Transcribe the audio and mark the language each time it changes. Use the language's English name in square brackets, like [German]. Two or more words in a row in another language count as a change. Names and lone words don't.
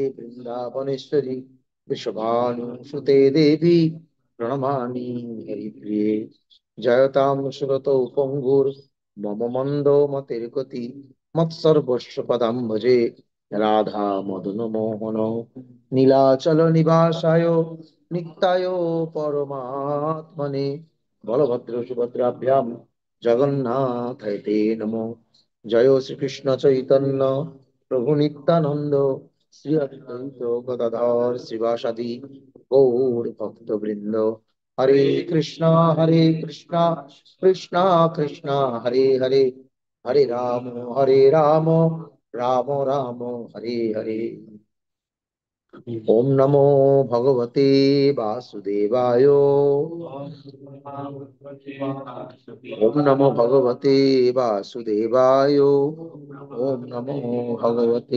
[Sanskrit] वृंदावनेश्वरी वृषभानुसुते देवी प्रणमामि हरिप्रिये जयतां सुरतौ पंगुर मम मंदो मतिर्गति मत्सर्वस्व पदं भजे राधा मदन मोहन নীলাচল নিবাসায় নিত্যায় পরমাত্মনে বলভদ্র সুভদ্রাভ্যাম জগন্নাথায় তে নমো জয় শ্রীকৃষ্ণ চৈতন্য প্রভু নিত্যানন্দ শ্রী অদ্বৈত গদাধর শ্রীবাসাদি গৌর ভক্তবৃন্দ হরে কৃষ্ণ কৃষ্ণ কৃষ্ণ হরে হরে হরে রাম রাম রাম হরে হরে। ओम नमो भगवते वासुदेवाय ओम नमो भगवते वासुदेवाय ओम नमो भगवते